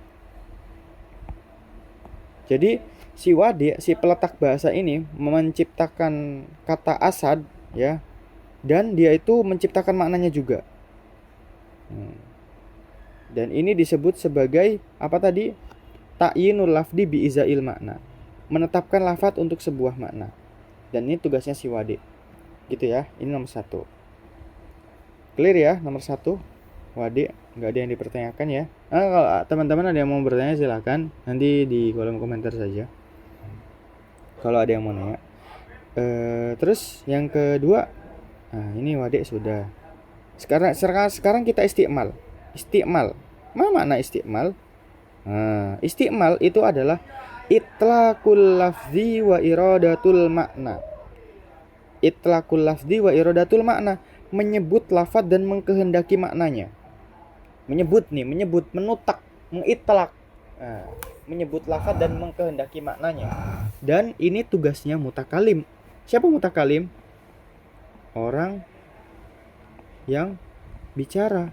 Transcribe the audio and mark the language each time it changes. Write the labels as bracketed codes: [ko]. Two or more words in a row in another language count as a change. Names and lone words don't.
[id] Jadi si Wade, si peletak bahasa ini menciptakan kata asad ya, dan dia itu menciptakan maknanya juga. Dan ini disebut sebagai apa tadi? [ar] تعيين اللفظ بإزاء المعنى. [id] Menetapkan lafadz untuk sebuah makna. Dan ini tugasnya si Wade. Gitu ya. Ini nomor 1. Clear ya nomor 1. Wade, nggak ada yang dipertanyakan ya. Kalau teman-teman ada yang mau bertanya silahkan. Nanti di kolom komentar saja. Kalau ada yang mau nanya. Terus yang kedua, nah ini Wade sudah. Sekarang kita istiqmal. Istiqmal. Apa makna istiqmal? Nah, istiqmal itu adalah [ar] إطلاق اللفظ وإرادة المعنى. إطلاق اللفظ وإرادة المعنى, [id] menyebut lafaz dan mengkehendaki maknanya. Menyebut, menutak, mengitlaq. Nah, menyebut lafaz dan mengkehendaki maknanya. Dan ini tugasnya mutakalim. Siapa mutakalim? Orang yang bicara.